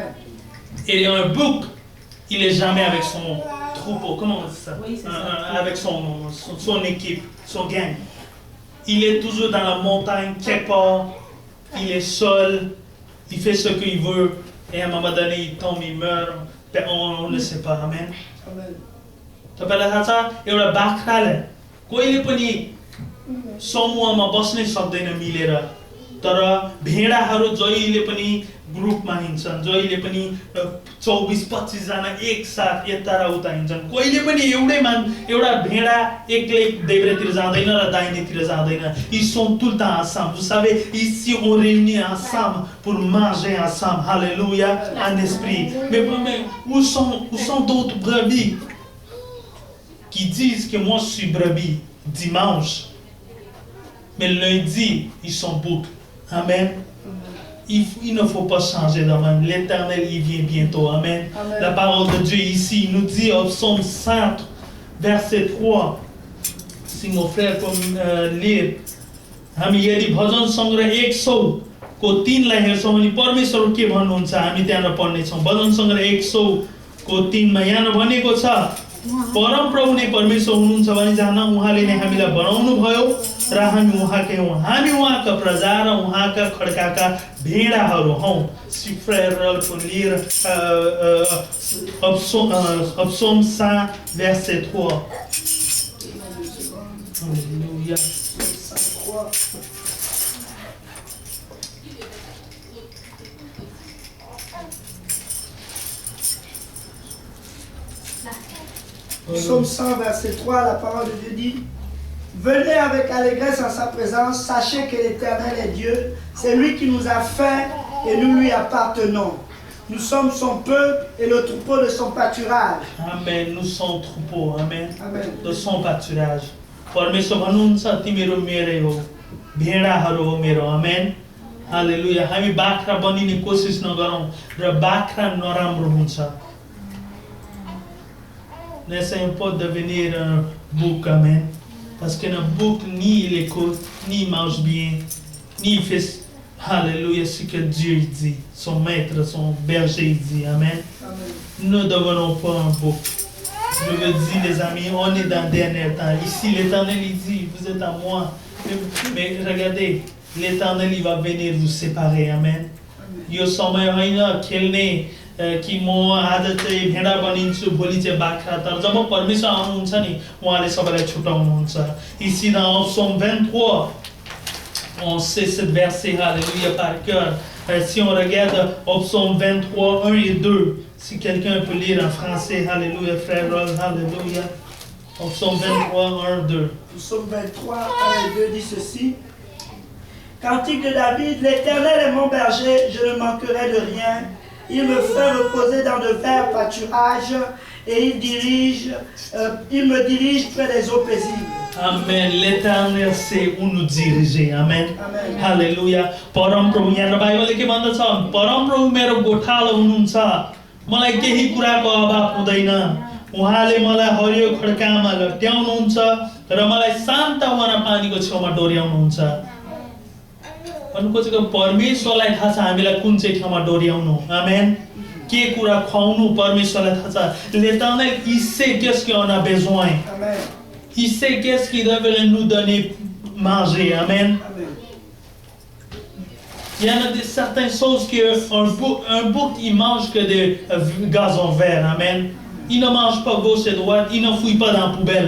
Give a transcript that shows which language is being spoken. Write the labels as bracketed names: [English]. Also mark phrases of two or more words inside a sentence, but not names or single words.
[French] Et un bouc, il n'est jamais avec son troupeau, comment on dit ça? Oui, ça. Avec son équipe, son gang. Il est toujours dans la montagne, quelque part, il est seul, il fait ce qu'il veut, et à un moment donné, il tombe, il meurt, on ne sait pas, amen. [Nepali] तपाईँलाई थाहा छ एउटा बाख्राले कोहीले पनि समूहमा बस्नै सक्दैन मिलेर तर भेडाहरू जहिले पनि ग्रुपमा हिँड्छन् जहिले पनि 24-25 जना एकसाथ यता र उता हिँड्छन् कहिले पनि एउटा भेडा एक्लै देब्रेतिर जाँदैन र दाहिनेतिर जाँदैन [French] ils sont tout le temps ensemble vous savez ici on réunit ensemble pour manger ensemble alléluia en esprit mais où sont d'autres brebis qui disent que moi je suis brebis dimanche mais lundi ils sont boucs amen. Il ne faut pas changer de même. L'Éternel, il vient bientôt. Amen. Amen. La parole de Dieu ici nous dit au psaume 5, verset 3. Si mon frère peut lire. [Nepali] हामी यदि भजन संग्रह 100 को 3 लाई हेर्छौं भने परमेश्वर के भन्नुहुन्छ हामी त्यहाँ पढ्ने छौं भजन संग्रह 100 को 3 मा यहाँ भनेको छ परम प्रभु नै परमेश्वर हुनुहुन्छ भने जान उहाँले नै हामीलाई बनाउनु भयो र हामी उहाँकै हौं हामी उहाँका प्रजा र उहाँका खड्काका भेडाहरू हौं [French] si frère pour lire psaume 100 verset 3 Alléluia. Psaume 100, verset 3, la parole de Dieu dit: venez avec allégresse en sa présence, sachez que l'Éternel est Dieu, c'est lui qui nous a fait et nous lui appartenons. Nous sommes son peuple et le troupeau de son pâturage. Amen. Nous sommes troupeau, amen. Amen. De son pâturage. [Nepali] परमेश्वर भन्नुहुन्छ तिमीहरू मेरै हो भेडाहरू हो मेरो आमेन हालेलुया हामी बाख्रा बनिने कोसिस नगरौं र बाख्रा नराम्रो हुन्छ [French] N'essayons pas de devenir un bouc, amen. Parce qu'un bouc, ni il écoute, ni il mange bien, ni il fait, alléluia, ce que Dieu dit. Son maître, son berger dit, amen. Amen. Ne devenons pas un bouc. Je veux dire, les amis, on est dans le dernier temps. Ici, l'Éternel, il dit, vous êtes à moi. Mais regardez, l'Éternel, il va venir vous séparer, amen. [Nepali] Yo समय हैन खेल्ने कि म आज चाहिँ भेडा बनिन्छु भोलि चाहिँ बाख्रा तर जब परमेश्वर आउनुहुन्छ नि उहाँले सबैलाई छुटाउनुहुन्छ [French] ici dans Psaume 23 on sait ce verset alléluia par cœur si on regarde au Psaume 23 1 et 2 si quelqu'un peut lire en français alléluia frère Rol alléluia au Psaume 23 1 2 Psaume 23 1 et 2 dit ceci: Cantique de David, l'Éternel est mon berger, je ne manquerai de rien. Il me fait reposer dans de verts pâturages et il me dirige près des eaux paisibles. Amen. L'Éternel sait où nous diriger. Amen. Amen. Alléluia. [Nepali] परम प्रभु यहाँ बाइबलले के भन्दछ परम प्रभु मेरो गोठालो हुनुहुन्छ मलाई केही कुराको अभाव हुँदैन उहाँले मलाई हरियो खड्कामा लट्याउनुहुन्छ र मलाई शान्त वना पानीको छेउमा डोर्याउनुहुन्छ भनेको परमेश्वरलाई थाहा छ हामीलाई कुन चाहिँ ठाउँमा डोर्याउनु आमेन के कुरा खुवाउनु परमेश्वरलाई थाहा छ [French] l'Éternel il sait qu'est-ce qu'on a besoin amen il sait qu'est-ce qu'il devrait nous donner manger amen Il y en a certaines choses qu'un bouc, il mange que des gazons verts. Amen. Il ne mange pas gauche et droite, il ne fouille pas dans la poubelle.